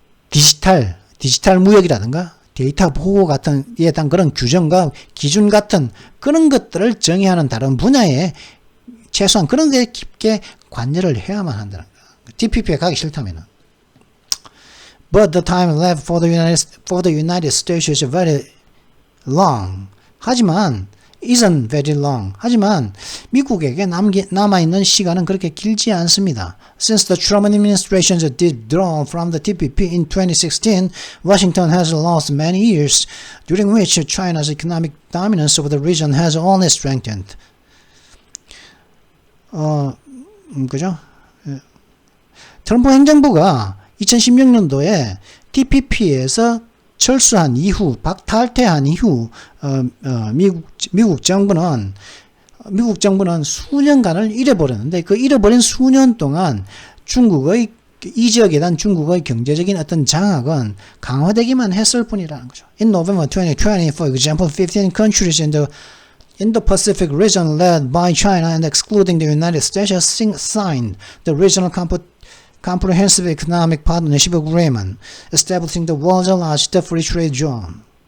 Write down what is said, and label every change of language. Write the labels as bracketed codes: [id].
[ko] 디지털 무역이라든가 데이터 보호 같은 이에 대한 그런 규정과 기준 같은 그런 것들을 정의하는 다른 분야에 최소한 그런 데 깊게 관여를 해야만 한다는 거야. TPP에 가기 싫다면은. [en] But the time left for the United States is very long. isn't very long. [ko] 하지만 미국에게 남아있는 시간은 그렇게 길지 않습니다. [en] Since the Truman administration's withdrawal from the TPP in 2016, Washington has lost many years, during which China's economic dominance over the region has only strengthened. [ko] 그죠? 트럼프 행정부가 2016년도에 TPP에서 철수한 이후, 탈퇴한 이후, 미국 정부는 수년간을 잃어버렸는데, 그 잃어버린 수년 동안 이 지역에 대한 중국의 경제적인 어떤 장악은 강화되기만 했을 뿐이라는 거죠. [en] In November 2020, for example, 15 countries in the Indo-Pacific region led by China and excluding the United States signed the Regional Comprehensive Economic Partnership Agreement, establishing the world's largest free trade zone.